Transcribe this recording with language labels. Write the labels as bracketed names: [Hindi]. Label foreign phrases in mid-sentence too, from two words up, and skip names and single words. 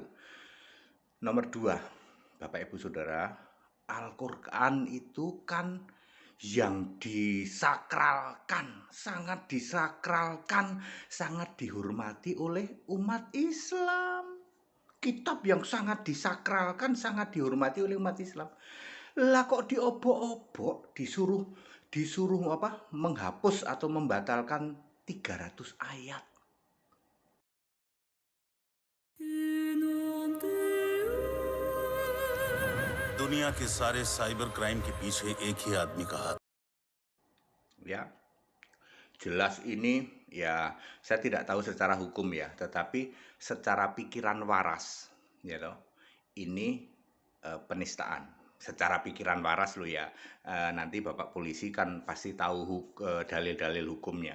[Indonesian] Nomor 2, Bapak Ibu Saudara, Al-Quran itu kan yang disakralkan, sangat disakralkan, sangat dihormati oleh umat Islam. Kitab yang sangat disakralkan, sangat dihormati oleh umat Islam. Lah kok diobok-obok, disuruh menghapus atau membatalkan 300 ayat. [Hindi] दुनिया के सारे साइबर क्राइम के पीछे एक ही आदमी का हाथ. [Indonesian] Ya, jelas ini ya, saya tidak tahu secara hukum ya, tetapi secara pikiran waras ya loh, ini penistaan secara pikiran waras lo ya. Nanti Bapak polisi kan pasti tahu dalil-dalil hukumnya.